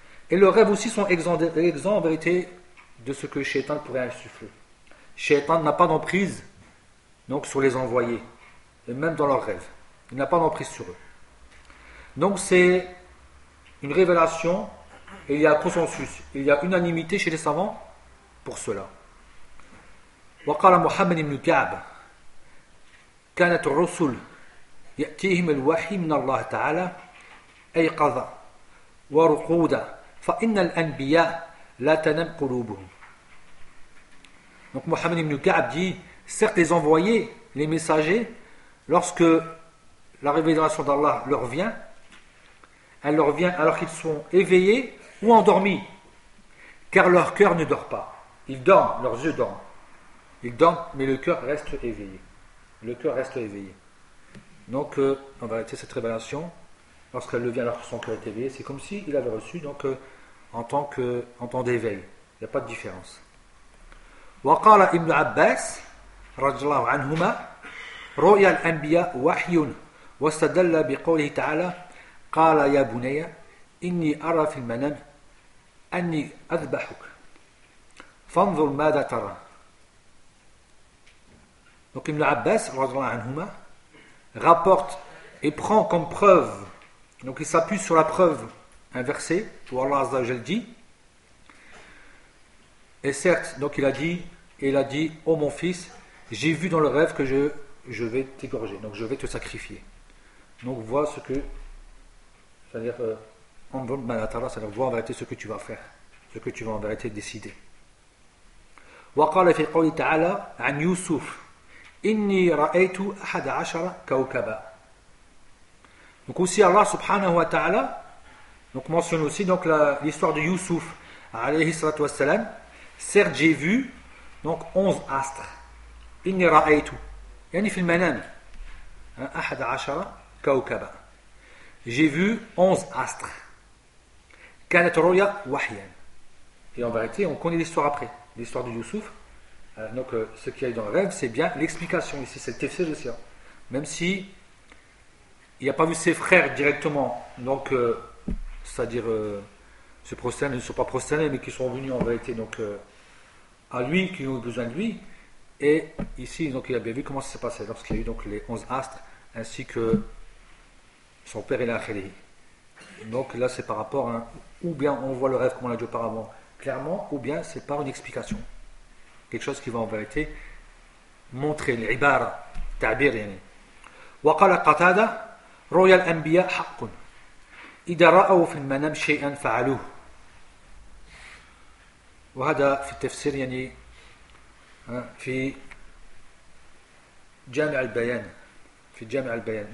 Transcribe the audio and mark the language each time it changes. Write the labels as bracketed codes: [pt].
[fr] Et leurs rêves aussi sont exempts en vérité de ce que Shaitan pourrait insuffler. Shaitan n'a pas d'emprise donc sur les envoyés. Et même dans leurs rêves, il n'a pas d'emprise sur eux. Donc c'est une révélation, et il y a consensus, il y a unanimité chez les savants pour cela. [ar] وقال محمد بن كعب كانت الرسل يأتيهم الوحي من الله تعالى أيقظة ورقودة فإن الأنبياء لا تنم قلوبهم. [fr] Donc Mohammed ibn Ka'b dit, certes les envoyés, les messagers, lorsque la révélation d'Allah leur vient, elle leur vient alors qu'ils sont éveillés ou endormis, car leur cœur ne dort pas. Ils dorment, leurs yeux dorment. Ils dorment, mais le cœur reste éveillé. Le cœur reste éveillé. Donc, en vérité, cette révélation, lorsqu'elle le vient, alors que son cœur est éveillé, c'est comme s'il avait reçu, donc, en tant d'éveil. Il n'y a pas de différence. [ar] وقال ابن عباس رضي الله عنهما رؤيا الأنبياء وحي واستدل بقوله تعالى قال يا بني إني أرى في المنام أني أذبحك فانظر ماذا ترى. [fr] Donc Ibn Abbas rapporte et prend comme preuve, donc il s'appuie sur la preuve, un verset où Allah Azza wa Jalla dit, et certes, donc il a dit, ô mon fils, j'ai vu dans le rêve que je vais t'égorger, donc je vais te sacrifier. Donc vois ce que, c'est-à-dire vois en vérité ce que tu vas faire, ce que tu vas en vérité décider. [ar] Wa qala fi qawli ta'ala an Yusuf إني رأيت أحد عشر كوكبا. [fr] Donc aussi Allah subhanahu wa ta'ala donc mentionne aussi donc l'histoire de Youssouf alayhi salatu wassalam. Certes j'ai vu donc 11 astres. [ar] إني رأيت يعني في المنام أحد عشر كوكبا. [fr] J'ai vu 11 astres. [ar] كانت رؤيا وحيا. [fr] Et en vérité on connaît l'histoire après, l'histoire de Youssouf. Donc, ce qu'il y a dans le rêve, c'est bien l'explication ici, c'est le tefsir de Sirah. Même si il n'a pas vu ses frères directement, donc, c'est-à-dire, se prosterner, ils ne sont pas prosternés, mais qui sont venus en vérité, donc, à lui, qui ont besoin de lui, Et ici, donc, il avait vu comment ça s'est passé lorsqu'il y a eu donc, les 11 astres ainsi que son père et la Khali. Donc là, c'est par rapport à hein, ou bien on voit le rêve comme on l'a dit auparavant clairement, ou bien c'est par une explication. Quelque chose qui va en vérité montrer l'ibara, ta'bir. [ar] وقال قتادة رؤيا الأنبياء حق إذا رأوا في المنام شيئا فعلوه. وهذا في التفسير يعني في جامع البيان في جامع البيان.